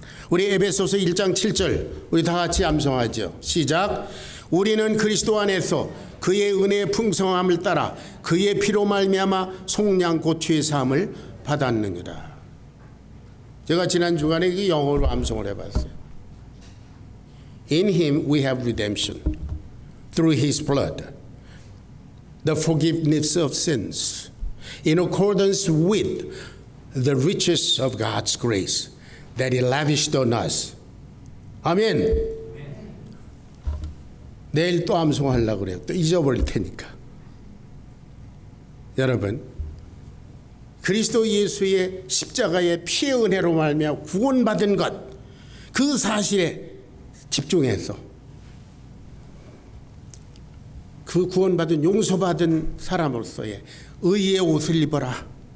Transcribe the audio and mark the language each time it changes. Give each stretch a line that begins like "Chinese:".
Korean: 우리 에베소서 1장 7절 우리 다 같이 암송하죠. 시작. 우리는 그리스도 안에서 그의 은혜의 풍성함을 따라 그의 피로 말미암아 속량 고취의 사함을 받았느니라. 제가 지난 주간에 이 영어로 암송을 해봤어요.
English: In him we have redemption through his blood, the forgiveness of sins, in accordance with the riches of God's grace that he lavished on us.
Korean: 아멘. 내일 또 암송하려고 그래요. 또 잊어버릴 테니까. 여러분, 그리스도 예수의 십자가의 피의 은혜로 말미암아 구원받은 것, 그 사실에 집중해서 그 구원받은 용서받은 사람으로서의 의의 옷을 입어라.